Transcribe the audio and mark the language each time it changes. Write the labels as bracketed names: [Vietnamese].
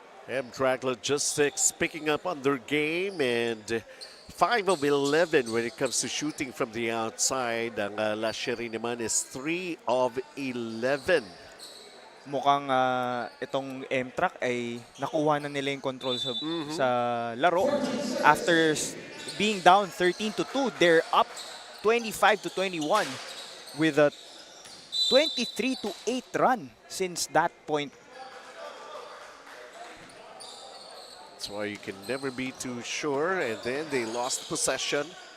[English] MTRAC Logistics picking up on their game and 5 of 11 when it comes to shooting from the outside. [Filipino] Ang SHERI naman is 3 of 11. Mukhang itong MTRAC ay nakuha na nila yung control sa laro. [English] After being down 13-2, they're up 25-21 with a 23-8 run since that point. That's why you can never be too sure. And then they lost possession.